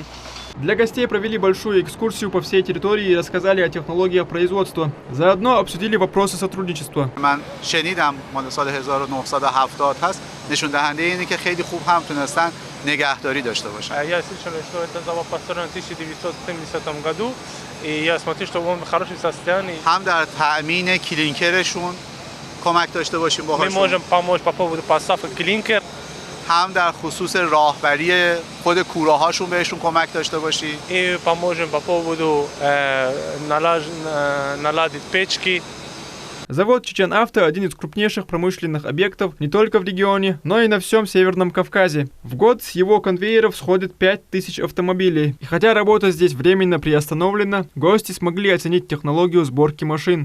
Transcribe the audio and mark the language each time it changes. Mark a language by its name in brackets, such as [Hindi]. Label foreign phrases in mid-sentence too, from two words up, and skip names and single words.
[Russian] Для гостей провели большую экскурсию по всей территории и рассказали о технологиях производства. Заодно обсудили вопросы сотрудничества. нигахдори дاشته башем. Я слышал, что это завод построен в 1970 году, и я смотрю, что он в хорошем состоянии. [Persian] هم در تأمین کلینکرشون کمک داشته باشیم باهاشون. [Russian] Мы можем помочь по поводу поставки клинкер. [Persian] هم در خصوص راهبری خود کوراهاشون بهشون کمک داشته باشیم. [Russian] И поможем по поводу наладить печки. Завод «Чечен-Авто» – один из крупнейших промышленных объектов не только в регионе, но и на всем Северном Кавказе. В год с его конвейеров сходит 5000 автомобилей. И хотя работа здесь временно приостановлена, гости смогли оценить технологию сборки машин.